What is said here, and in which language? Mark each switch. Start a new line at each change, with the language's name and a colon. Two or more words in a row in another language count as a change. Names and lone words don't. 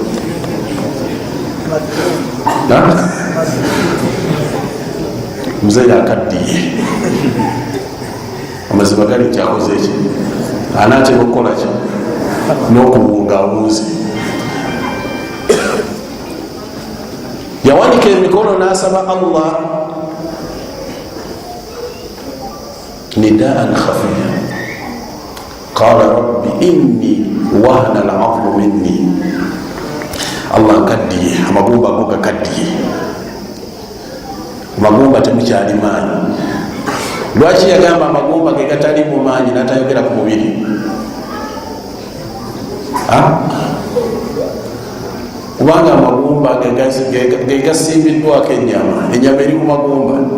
Ganda: Muzeeyi akaddiye, amazima gali kyakoze ki? Anaatera okukola ki? N'okuwunga awunze. Yawanika emikono n'asaba Allah
Arabic: نداء خفيا. قال رب إني وهن العظم مني,
Ganda: Allah nkaddiye, amagumba ago gakaddiye, amagumba temukyali maanyi. Lwaki yagamba amagumba ge gatali mu maanyi n'atayogera ku mubiri? Kubanga amagumba ge gasimbiddwako ennyama, ennyama eri ku magumba.